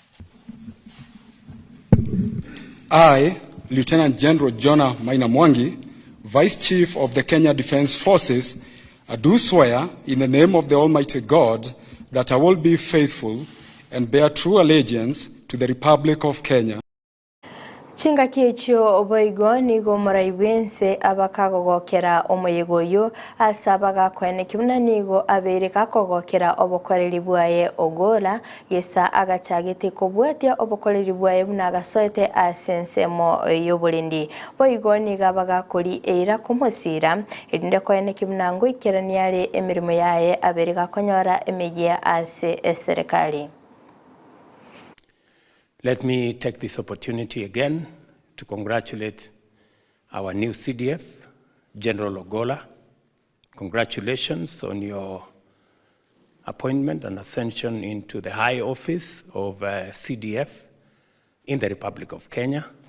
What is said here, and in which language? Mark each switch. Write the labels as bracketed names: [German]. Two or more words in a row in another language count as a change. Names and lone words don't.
[English] I, Lieutenant General Jonah Maina Mwangi, Vice Chief of the Kenya Defence Forces, I do swear in the name of the Almighty God that I will be faithful and bear true allegiance to the Republic of Kenya. [Gusii] Chinga kiechio oboigo nigo moraibense abakagogokera omoyegoyo asabaga kwene kimuna nigo abereka kogokera obokoreri bwaye ogola yesa agachagete kobwatia obokoreri bwaye bunagasoete asensemo yobolindi boigo niga bagakori eira kumosira edinde kwene kimuna ngo ikeraniare emirimo yaye abereka konyora emegia ase serikali. [English] Let me take this opportunity again to congratulate our new CDF, General Ogola. Congratulations on your appointment and ascension into the high office of CDF in the Republic of Kenya.